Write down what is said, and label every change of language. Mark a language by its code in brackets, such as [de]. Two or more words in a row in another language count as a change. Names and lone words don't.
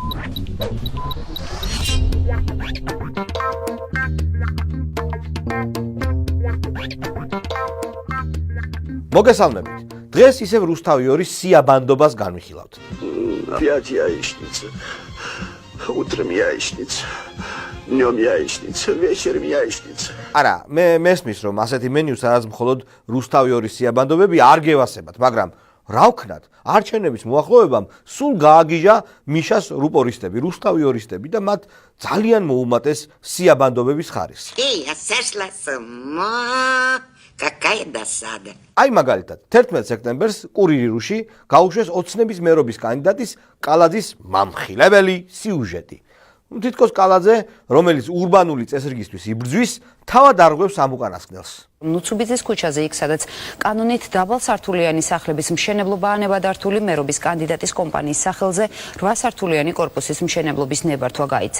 [ka] მოგესალმებით. დღეს ისევ რუსთავი ორის სიაბანდობას განვიხილავთ. [ru] Опять яичница. Утром яичница. Днем яичница, вечером яичница. [ka] არა, მე მესმის რომ ასეთი მენიუ სადაც მხოლოდ რუსთავი ორის სიაბანდობები არ გევასებათ, მაგრამ რა ვქნათ, არჩევნების მოახლოებამ სულ გააგიჟა მიშას რუპორისტები, რუსთავი ორისტები და მათ ძალიან მოუმატეს სიაბანდობების ხარისხი. [ru] Я сошла с ума. Какая досада. [ka] აი მაგალითად, 11 სექტემბერს კურირიში გაუშვეს ოცნების მერობის კანდიდატის კალაძის მამხილებელი სიუჟეტი. თითქოს კალაძე, რომელიც ურბანული წესრიგისთვის იბრძვის, თავად არღვევს ამ უკანასკნელს. ნუცუბიძის ქუჩაზე იქ, სადაც კანონით დაბალსართულიანი სახლების მშენებლობაა ნებადართული მერობის კანდიდატის კომპანიის სახელზე 8-სართულიანი კორპუსის მშენებლობის ნებართვა გაიცა.